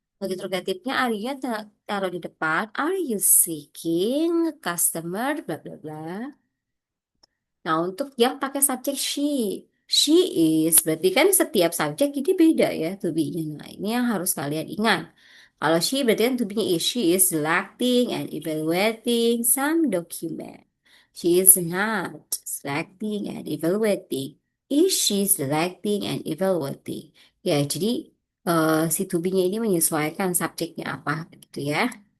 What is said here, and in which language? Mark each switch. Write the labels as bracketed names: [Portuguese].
[Indonesian] Untuk interrogatifnya Arya taruh di depan. [English] Are you seeking a customer [Indonesian] bla bla bla. Nah, untuk yang pakai subjek she is, berarti kan setiap subjek ini beda ya to be-nya. Nah, ini yang harus kalian ingat. Kalau she berarti kan [English] to be-nya is, she is selecting and evaluating some document. She is not selecting and evaluating. Is she selecting and evaluating? [Indonesian] Ya, jadi si to be-nya ini menyesuaikan subjeknya apa gitu ya.